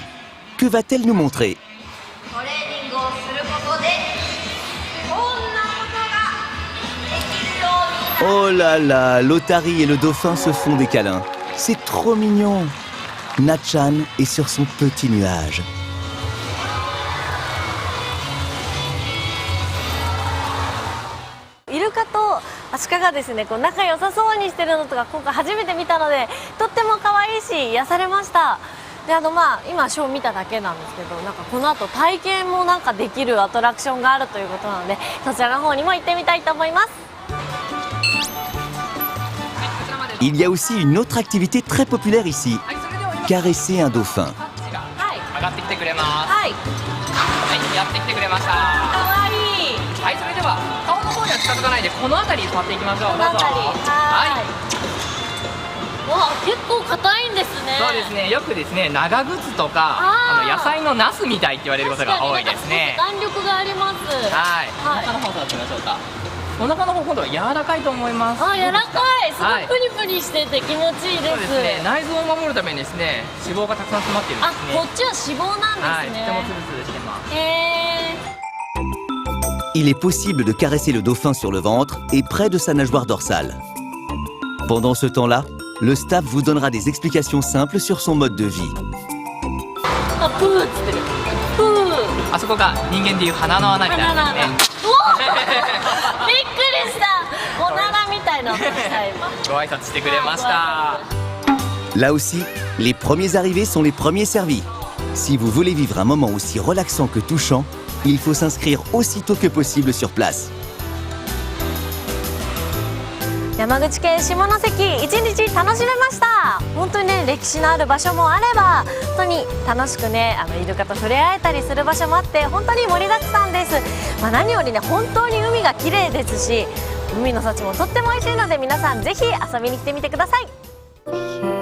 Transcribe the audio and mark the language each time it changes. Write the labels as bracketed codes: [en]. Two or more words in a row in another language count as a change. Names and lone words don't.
[fr] Que va-t-elle nous montrer? Oh là là, l'Otari et le dauphin se font des câlins. C'est trop mignon. Natchan est sur son petit nuage. [ja] イルカとアシカがですね、こう仲良さそうにしてるのとか今回初めて見たので、とっても可愛いし癒されました。で今ショー見ただけなんですけど、なんかこの後体験もなんかできるアトラクションがあるということなので、そちらの方にも行ってみたいと思います。 [fr] Il y a aussi une autre activité très populaire ici. Caresser un dauphin. [ja] 上がってきてくれます。はい。はい、やってきてくれました。可愛い。はい、それでは顔の方には近づかないでこの辺りに座っていきましょう。この辺り。はい。わ、結構硬いんですね。そうですね。よくですね、長靴とか野菜のナスみたいって言われることが多いですね。弾力があります。はい。お腹の方座ってみましょうか。お腹の方今度は柔らかいと思います。あ、柔らかい。すごいプニプニしてて気持ちいいです。そうですね。内臓を守るためにですね、脂肪がたくさん詰まっているんですね。こっちは脂肪なんですね。はい、とてもツルツルしてます。 [fr] Il est possible de caresser le dauphin sur le ventre et près de sa nageoire dorsale. Pendant ce temps-là, le staff vous donnera des explications simples sur son mode de vie. [ja] あ、プーっつってる。プー。あそこが人間でいう鼻の穴みたいなですね。びっくりした。おならみたいな音した今。ご挨拶してくれました。 [fr] Là aussi, les premiers arrivés sont les premiers servis. Si vous voulez vivre un moment aussi relaxant que touchant, il faut s'inscrire aussitôt que possible sur place. [ja] 山口県下関、一日楽しめました。本当にね、歴史のある場所もあれば、本当に楽しくね、イルカと触れ合えたりする場所もあって、本当に盛りだくさんです。何よりね、本当に海が綺麗ですし、海の幸もとっても美味しいので、皆さんぜひ遊びに来てみてください。